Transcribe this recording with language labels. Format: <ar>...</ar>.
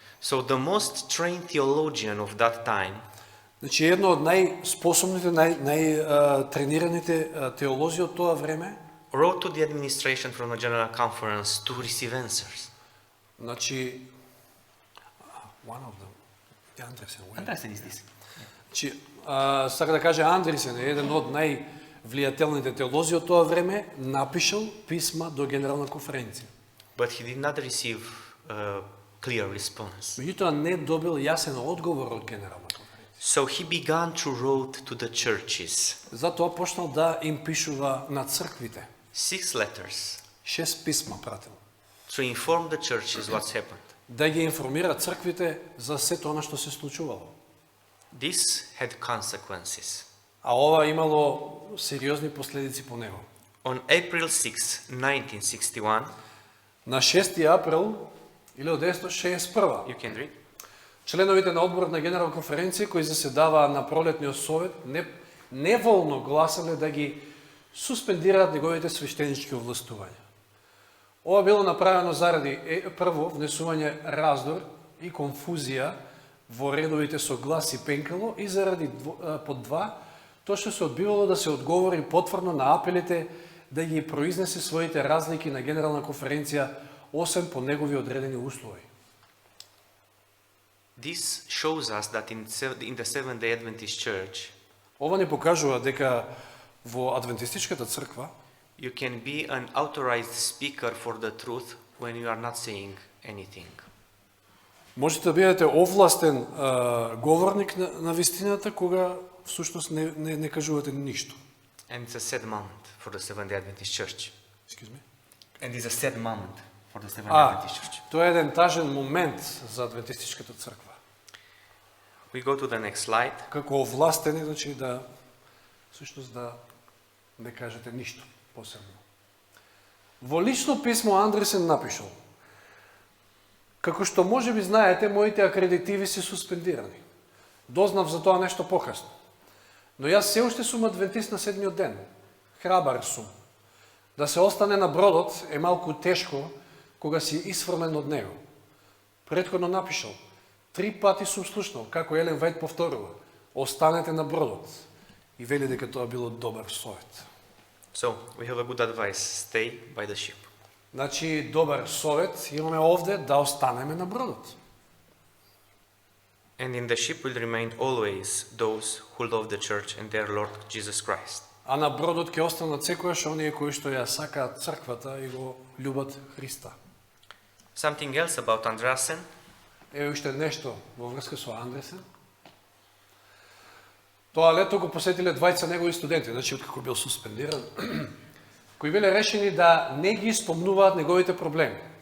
<en>So the most trained theologian of that time</en> <mk>Значи едно од најспособните, најтренираните теолози од тоа време,</mk> <en>wrote to the administration from the General Conference to receive answers. значи one of them, Андресен. Andreasen is this.</en> <mk>Значи сака да каже Андресен е еден од највлијателните теолози од тоа време, напишал писма до Генерална конференција.</mk> <en>But he did not receive a clear response.</en> <mk>Меѓутоа не добил јасен одговор од Генерална конференција.</mk> <en>So he began to write to the churches</en> <mk>Затоа почнал да им пишува на црквите.</mk> <en>6 letters</en> <mk>6 писма пратил.</mk> <en>to inform the churches what's happened.</en> <mk>Да ги информира црквите за сето она што се случувало.</mk> <en>This had consequences.</en> <mk>А ова имало сериозни последици по него.</mk> <en>On April 6, 1961,</en> <mk>На 6 април 1961</mk> <en>you can read,</en> <mk>членовите на одборот на Генерална конференција кои заседаваа на пролетниот совет неволно гласале да ги суспендираат неговите свештенички овластувања. Ова било направено заради прво внесување раздор и конфузија во редовите со глас и пенкало и заради под два тоа што се одбивало да се одговори потврдно на апелите да ги произнесе своите разлики на Генерална конференција освен по негови одредени услови.</mk> <en>this shows us that in the Seventh-day Adventist Church,</en> <mk>Ова ни покажува дека во адвентистичката црква</mk> <en>you can be an authorized speaker for the truth when you are not saying anything.</en> <mk>можете да бидете овластен говорник на вистината кога всушност не кажувате ништо.</mk> <en>And it's a sad moment for the Seventh-day Adventist Church. Excuse me. And it's a sad moment for the Seventh-day Adventist Church.</en> <mk>Тоа е еден тажен момент за адвентистичката црква.</mk> <en>We go to the next slide.</en> <mk>Како овластени, значи всушност да не кажете ништо посебно. Во лично писмо Андресен напишал: како што можеби знаете, моите акредитиви се суспендирани. Дознав за тоа нешто покасно. Но јас се уште сум адвентист на седмиот ден. Храбар сум. Да се остане на бродот е малку тешко кога си исфрмен од него. Претходно напишал: 3 пати сум слушнал како Елен Вајт повторува: останете на бродот. И вели дека тоа било добар совет.</mk> <en>So, we have a good advice. Stay by the ship.</en> <mk>Значи, добар совет имаме овде да останеме на бродот.</mk> <en>And in the ship will remain always those who love the church and their Lord Jesus Christ.</en> <mk>А на бродот ќе останат секојаш оние кои што ја сакаат црквата и го љубат Христа.</mk> <en>Something else about Andreasen.</en> <mk>Еве уште нешто во врска со Андресен. Тоа лето го посетиле двајца негови студенти, значи откако бил суспендиран, кои биле решени да не ги спомнуваат неговите проблеми.</mk>